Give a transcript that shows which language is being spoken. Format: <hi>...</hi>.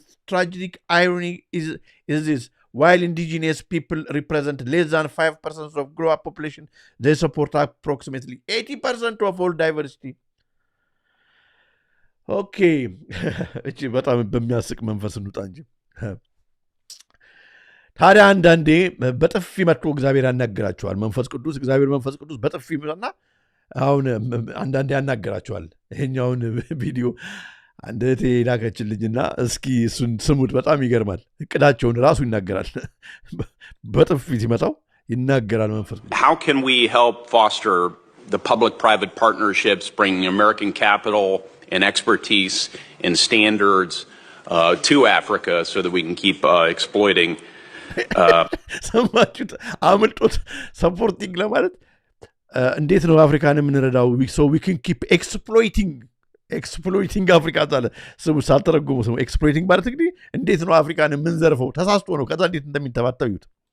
<en>tragic irony is this while indigenous people represent less than 5% of global population they support approximately 80% of all diversity.</en> <am>Okay እቺ በጣም በሚያስቅ መንፈስ እንውጣ እንጂ ታዲያ አንዳንዴ በጥፊ መጥቶ እግዚአብሔር ያናገራቸዋል እግዚአብሔር መንፈስ ቅዱስ በጥፊ መጣና አሁን አንዳንዴ ያናገራቸዋል ይሄኛውን ቪዲዮ አንደቴ ላከችልኝና እስኪ እሱን ስሙት በጣም ይገርማል እቅዳቸውን ራሱ ይናገራል በጥፊ ሲመጣው ይናገራል መንፈስ ቅዱስ</am> <en>How can we help foster the public private partnerships bringing American capital and expertise and standards to Africa so that we can keep exploiting</en> <am>ሰማችሁት አምልጦት ሰፖርቲንግ ለማለት እንዴት ነው አፍሪካን የምንረዳው</am> <en>so we can keep exploiting</en> <am>አፍሪካ ታለ ስሙ ሳልተረጎሙ ስሙ exploiting ማለት እንግዲህ እንዴት ነው አፍሪካን የምንዘርፈው ተሳስቶ ነው ከዛ እንዴት እንደሚተባተዩት</am>